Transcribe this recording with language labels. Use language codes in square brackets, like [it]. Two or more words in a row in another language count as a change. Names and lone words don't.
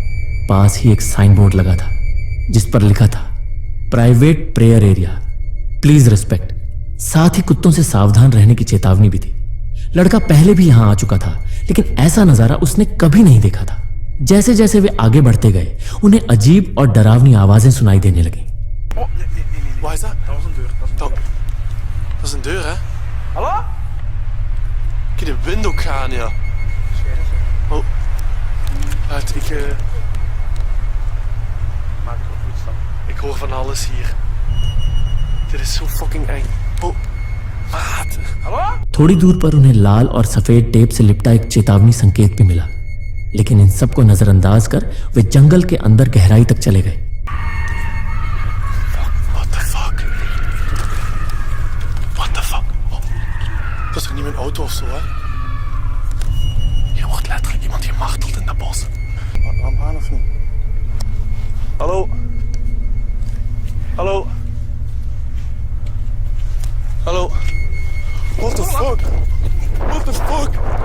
[hi] पास ही एक साइन बोर्ड लगा था जिस पर लिखा था [en] private prayer area, please respect. [hi] साथ ही कुत्तों से सावधान रहने की चेतावनी भी थी। लड़का पहले भी यहां आ चुका था, लेकिन ऐसा नजारा उसने कभी नहीं देखा था। जैसे जैसे वे आगे बढ़ते गए, उन्हें अजीब और डरावनी आवाजें सुनाई देने लगी। [nl] Waar is dat? Dat was een deur. Dat is een deur, hè? Hallo? Ik heb de wind ook gaan, ja. Oh. Uit, ik hoor van alles hier. Dit is zo fucking eng. Oh. Maat. Hallo? [hi] थोड़ी दूर पर उन्हें लाल और सफेद टेप से लिपटा एक चेतावनी संकेत भी मिला, लेकिन इन सबको नजरअंदाज कर वे जंगल के अंदर गहराई तक चले गए। [nl] Dat is er niet mijn auto of zo, hè? Hier wordt letterlijk iemand gemarteld in dat bos. Waarom aan of niet? Hallo? Hallo? Hallo? [en] What the fuck? What the fuck?